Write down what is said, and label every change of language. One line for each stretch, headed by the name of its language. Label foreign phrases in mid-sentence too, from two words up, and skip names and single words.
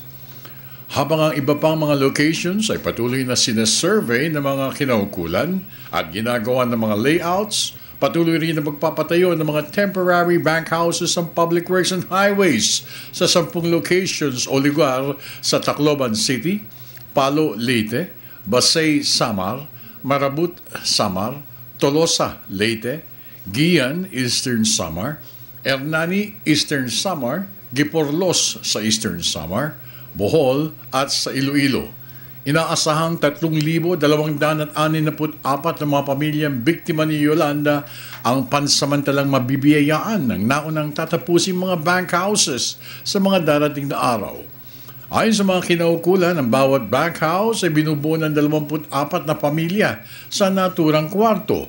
Filipino: Habang ang iba pang mga locations ay patuloy na sinesurvey ng mga kinaukulan at ginagawa ng mga layouts, patuloy rin na magpapatayo ng mga
English: temporary bank houses
Filipino: ng Public Works and Highways sa 10 locations o lugar sa Tacloban City, Palo, Leyte, Basay, Samar, Marabut, Samar, Tolosa, Leyte, Guian, Eastern Samar, Hernani, Eastern Samar, Giporlos sa Eastern Samar, Bohol at sa Iloilo. Inaasahang 3,264 na mga pamilyang biktima ni Yolanda ang pansamantalang mabibiyayaan ng naunang tatapusing mga
English: bank houses
Filipino: sa mga darating na araw. Ayon sa mga kinaukulan, ang bawat
English: bank house
Filipino: ay binubuo ng 24 na pamilya sa naturang kwarto.